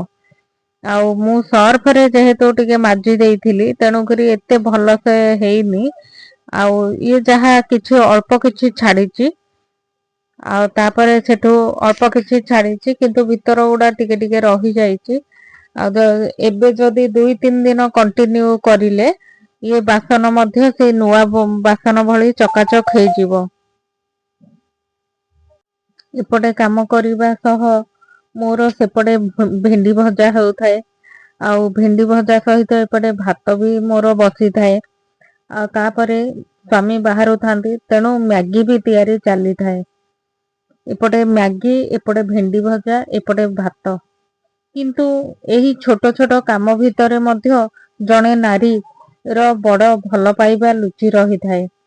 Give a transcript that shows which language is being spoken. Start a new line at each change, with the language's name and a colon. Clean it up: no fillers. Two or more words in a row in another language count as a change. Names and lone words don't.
Odia: ଆଉ ମୁଁ ସର୍ଫ ରେ ଯେହେତୁ ଟିକେ ମାଜି ଦେଇଥିଲି ତେଣୁ କରି ଏତେ ଭଲ ସେ ହେଇନି ଆଉ ଏ ଯାହା କିଛି ଅଳ୍ପ କିଛି ଛାଡ଼ିଛି ଆ ତାପରେ ସେଠୁ ଅଳ୍ପ କିଛି ଛାଡ଼ିଛି କିନ୍ତୁ ଭିତର ଗୁଡ଼ା ଟିକେ ଟିକେ ରହି ଯାଇଛି ଆ ଏବେ ଯଦି 2-3 ଦିନ କଣ୍ଟିନ୍ୟୁ କରିଲେ ଏ ବାସନ ମଧ୍ୟ ସେ ନୂଆ ବାସନ ଭଳି ଚକାଚକ ହେଇ ଯିବ। ଏପଟେ କାମ କରିବା ସହ ମୋର ସେପଟେ ଭେଣ୍ଡି ଭଜା ହେଉଥାଏ ଆଉ ଭେଣ୍ଡି ଭଜା ସହିତ ଏପଟେ ଭାତ ବି ମୋର ବସି ଥାଏ ଆ ତାପରେ ସ୍ୱାମୀ ବାହାରୁ ଥାନ୍ତି, ତେଣୁ ମ୍ୟାଗି ବି ତିଆରି ଚାଲିଥାଏ। ଏପଟେ ମ୍ୟାଗି, ଏପଟେ ଭେଣ୍ଡି ଭଜା, ଏପଟେ ଭାତ। କିନ୍ତୁ ଏହି ଛୋଟ ଛୋଟ କାମ ଭିତରେ ମଧ୍ୟ ଜଣେ ନାରୀର ବଡ଼ ଭଲ ପାଇବା ଲୁଚି ରହିଥାଏ।